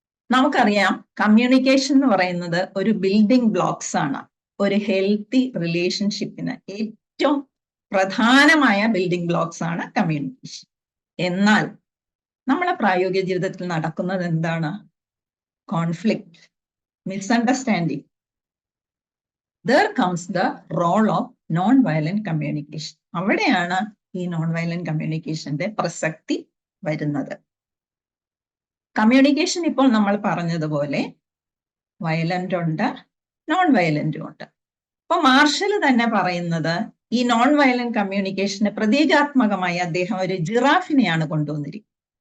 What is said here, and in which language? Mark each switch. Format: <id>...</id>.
<ml>നമുക്കറിയാം, കമ്മ്യൂണിക്കേഷൻ എന്ന് പറയുന്നത് ഒരു ബിൽഡിംഗ് ബ്ലോക്സ് ആണ്. ഒരു ഹെൽത്തി റിലേഷൻഷിപ്പിന് ഏറ്റവും പ്രധാനമായ ബിൽഡിംഗ് ബ്ലോക്സ് ആണ് കമ്മ്യൂണിക്കേഷൻ. എന്നാൽ നമ്മളെ പ്രായോഗിക ജീവിതത്തിൽ നടക്കുന്നത് എന്താണ്? Conflict, misunderstanding.</ml> <en>There comes the role of non-violent communication.</en> <ml>അവിടെയാണ് ഈ നോൺ വയലന്റ് കമ്മ്യൂണിക്കേഷന്റെ പ്രസക്തി വരുന്നത്. കമ്മ്യൂണിക്കേഷൻ ഇപ്പോൾ നമ്മൾ പറഞ്ഞതുപോലെ വയലന്റ് ഉണ്ട്, നോൺ വയലന്റും ഉണ്ട്. അപ്പൊ മാർഷൽ തന്നെ പറയുന്നത് ഈ നോൺ വയലന്റ് കമ്മ്യൂണിക്കേഷന് പ്രതീകാത്മകമായി അദ്ദേഹം ഒരു ജിറാഫിനെയാണ് കൊണ്ടുവന്നിരിക്കുന്നത്.</ml>